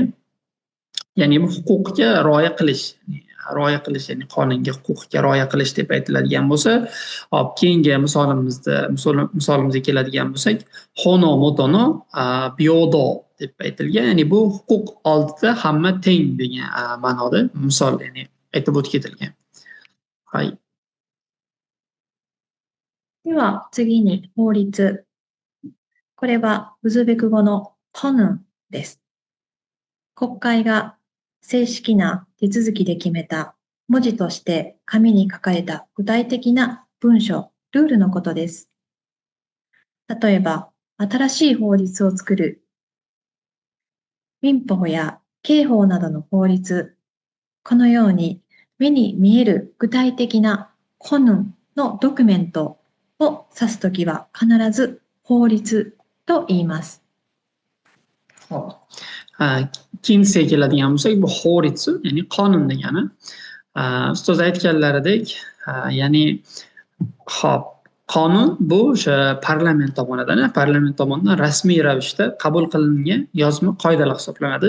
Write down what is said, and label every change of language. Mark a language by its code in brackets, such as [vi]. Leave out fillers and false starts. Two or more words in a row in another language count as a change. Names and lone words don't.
[uz] Ya'ni bu huquqqa rioya qilish, ya'ni qonunga, huquqqa rioya qilish deb aytiladigan bo'lsa, hop keyingi misolimizga keladigan bo'lsak, [ja] 法の下の平等 [uz] deb aytilgan. Ya'ni bu huquq oldida hamma teng degan ma'noda misol, ya'ni aytib o'tib ketilgan. [ja] Hay. では次に法律。これはウズベク語のコヌンです。国会が正式な手続きで決めた文字として紙に書かれた具体的な文書、ルールのことです。例えば、新しい法律を作る、民法や刑法などの法律、このように目に見える具体的なコヌンのドキュメントを指すときは必ず法律と言います。 [uz] Keyinchisiga keladigan bo'lsak, bu Horitsu, ya'ni qonun degani. Ustoz aytganlaridek, ya'ni hop, qonun bu o'sha parlament tomonidan rasmiy ravishda qabul qilingan yozma qoidalar hisoblanadi.